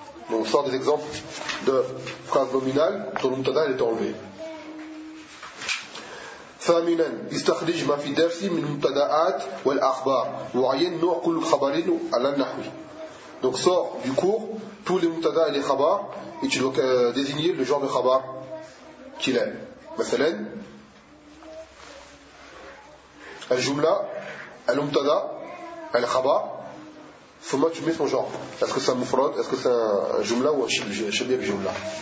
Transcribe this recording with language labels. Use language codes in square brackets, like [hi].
[fr] Donc, sort des exemples de phrases nominales dont le mubtada est enlevé. [ar] ثامنا استخرج ما في الدرس من المبتدأات والأخبار وعين نوع كل خبر على النحو. [fr] Donc, sort du cours tous les mubtada et les khabar et tu dois désigner le genre de khabar qu'il est. [ar] مثلا الجملة المبتدا الخبر ثم تسمي اسم جمع هل هو مفرد هل هو جملة أو شبيه بجملة